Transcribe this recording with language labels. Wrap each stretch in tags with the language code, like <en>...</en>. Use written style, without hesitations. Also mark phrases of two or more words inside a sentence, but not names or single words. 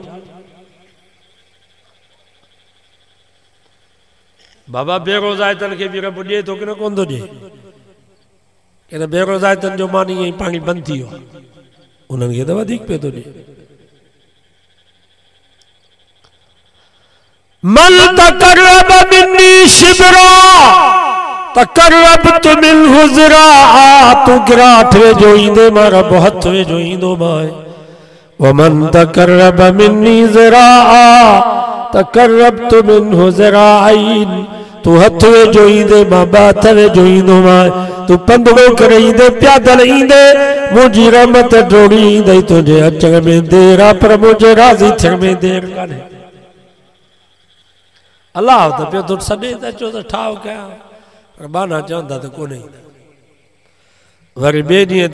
<sd>बाबा बेरोज़ाइतनि खे बि रब ॾे थो कि न कोन थो ॾे इन बेरोज़ाइतनि जो मानी ईअं पाणी बंदि थी वियो उन्हनि खे त वधीक पियो थो ॾे</sd> <ar>من تقرب مني شبرا تقربت منه ذراعا</ar> <sd>तू गिराठ वेझो ईंदे मां रब हथ वेझो ईंदो मां</sd> <ar>ومن تقرب مني ذراعا تقربت منه ذراعين</ar> <sd>तू हथ वेझो ईंदे मां ॿ हथ वेझो ईंदो मां तू पंधड़ो करे ईंदे प्यादल ईंदे मुंहिंजी रहमत डोड़ी ईंदई तुंहिंजे अचण में देर आहे पर मुंहिंजे राज़ी थियण में देर कान्हे अल्लाह त पियो तो सॾे त अचो त ठाव कयां पर बाना चवंदा त कोन्हे वरी ॿिए ॾींहं</sd>